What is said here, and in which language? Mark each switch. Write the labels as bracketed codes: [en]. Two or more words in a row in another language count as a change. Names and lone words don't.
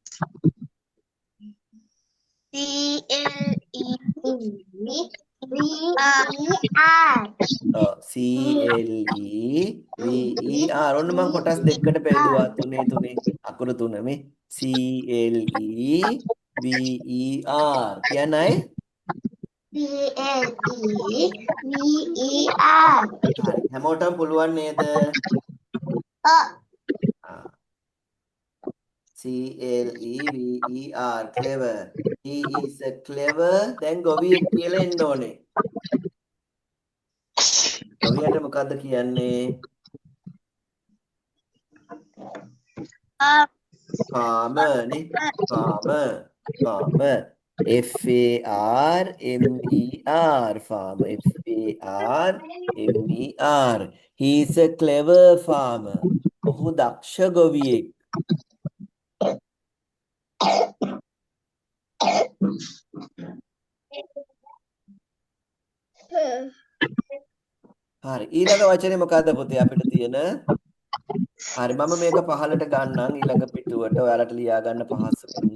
[si] CLEVER ඔන්න මම කොටස් දෙකකට බෙදුවා. තුනේ අකුරු 3 මේ CLEVER කියන්නයි. හරි හැමෝටම පුළුවන් නේද? [en] CLEVER clever. He is a clever. [si] දැන් ගොවියෙක් කියලා එන්න ඕනේ. ගොවියට මොකද්ද කියන්නේ? farmer නේ. [en] farmer FARMER farmer FARMER. He is a clever farmer. [si] ඔහු දක්ෂ ගොවියෙක්. හරි ඊළඟ වචනේ මොකද්ද පුතේ අපිට තියෙන? හරි මම මේක පහලට ගන්නම් ඊළඟ පිටුවට ඔයාලට ලියා ගන්න පහසු වෙන්න.